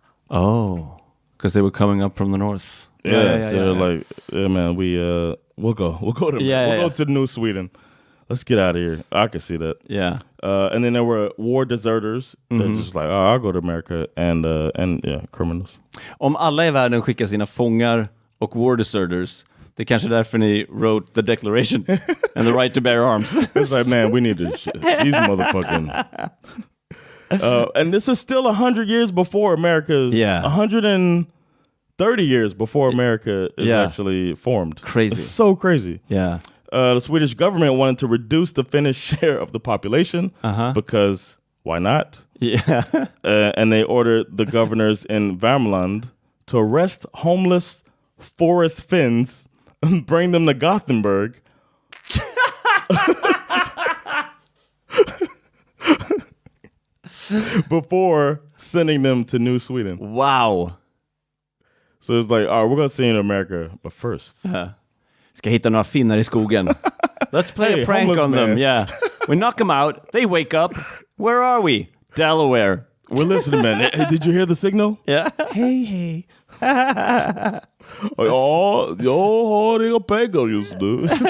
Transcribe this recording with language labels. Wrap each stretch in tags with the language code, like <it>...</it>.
<en>Oh, because they were coming up from the north. Yeah. They're like, man, we'll go to New Sweden. Let's get out of here. I can see that. Yeah. And then there were war deserters that just like, I'll go to America and criminals.</en> <sv>Om alla i världen skickar sina fångar och</sv> <en>war deserters,</en> <sv>det är kanske därför ni</sv> <en>wrote the Declaration and the right to bear arms. It's like, man, we need to these motherfucking. And this is still 100 years before America's. 130 years before America is actually formed. Crazy. It's so crazy. Yeah. The Swedish government wanted to reduce the Finnish share of the population because why not? Yeah. And they ordered the governors in Värmland to arrest homeless forest Finns and bring them to Gothenburg. Before sending them to New Sweden. Wow. So it's like, all right, we're going to see in America, but first.</en> <sv>Ska hitta några finnar i skogen.</sv> <en>Let's play a prank on them. Yeah. We knock them out. They wake up. Where are we? Delaware. We're listening, man. Hey, did you hear the signal? Yeah. Hey.</en> <sv>Jag har inga pengar just nu.</sv>